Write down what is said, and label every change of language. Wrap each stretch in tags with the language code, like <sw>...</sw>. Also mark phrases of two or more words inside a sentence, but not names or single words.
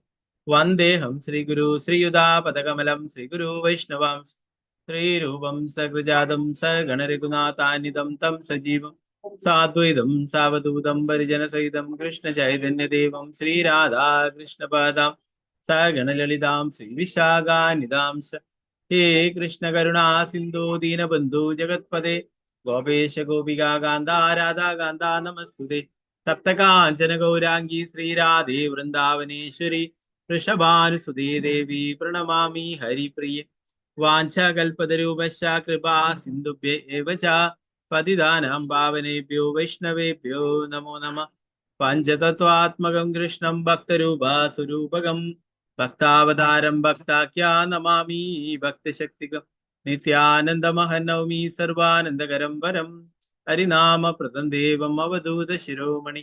<sa>വന്ദേഹം ശ്രീഗുരു ശ്രീയുതാപദകമലം ശ്രീഗുരു വൈഷ്ണവാം ശ്രീരൂപം സകൃജാതം സഗണരഘുനാഥാനിതം തം സജീവം സാദ്വൈതം സാവധൂതം പരിജനസഹിതം കൃഷ്ണ ചൈതന്യദേവം ശ്രീരാധാ കൃഷ്ണപാദാം സഗണലളിതാം ശ്രീവിശാഖാനിതാം ഹേ കൃഷ്ണ കരുണാ സിന്ധു ദീനബന്ധു ജഗത്പദേ ഗോപേശ ഗോപികാ കാന്ത രാധാ കാന്ത നമസ്തുതേ. തപ്തകാഞ്ചന ഗൗരാംഗി ശ്രീരാധേ വൃന്ദാവനേശ്വരി വൃഷഭാനുസുതേ ദേവി പ്രണമാമി ഹരിപ്രിയ. വാഞ്ചകൽപതരൂപശ്ച കൃപാ സിന്ധുഭ്യ ഏവ ച പതിതാനാം പാവനേഭ്യോ വൈഷ്ണവേഭ്യോ നമോ നമഃ. പഞ്ചതത്വാത്മകം കൃഷ്ണം ഭക്തരൂപാസുരൂപകം ഭക്താവതാരം ഭക്താഖ്യാ നമാമി ഭക്തശക്തികം. നിത്യാനന്ദമഹം നൗമി സർവാനന്ദകരം വരം ഹരിനാമപ്രദം ദേവം അവധൂത ശിരോമണി.</sa>